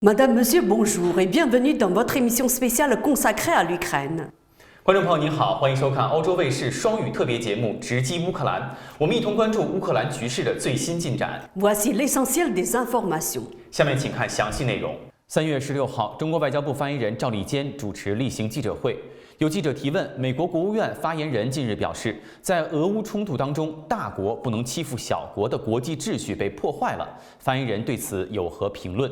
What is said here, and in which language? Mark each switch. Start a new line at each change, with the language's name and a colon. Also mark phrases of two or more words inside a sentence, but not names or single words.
French: Madame, Monsieur, bonjour et bienvenue dans votre émission spéciale consacrée à l'Ukraine。
Chinese: 观众朋友您好，欢迎收看欧洲卫视双语特别节目《直击乌克兰》，我们一同关注乌克兰局势的最新进展。
French: Voici l'essentiel des informations。
Chinese: 下面请看详细内容。3月16号，中国外交部发言人赵立坚主持例行记者会，有记者提问，美国国务院发言人近日表示，在俄乌冲突当中，大国不能欺负小国的国际秩序被破坏了。发言人对此有何评论？